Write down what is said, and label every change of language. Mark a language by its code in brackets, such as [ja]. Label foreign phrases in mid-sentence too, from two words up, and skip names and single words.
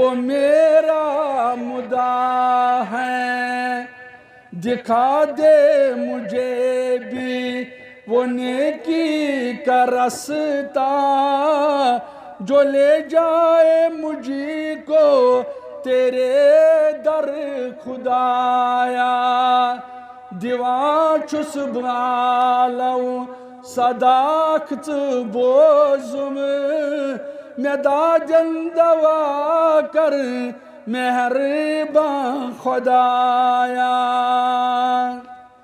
[ur] میرا مدعا ہے دکھا دے مجھے بھی وہ نیکی کا رستہ جو لے جائے مجھے کو تیرے در خدایا [ks] دیوان چھُس بہٕ آلو صدا اکھ ژٕ بوزُم مے دادٮ۪ن دوا کر مہربان خۄدایا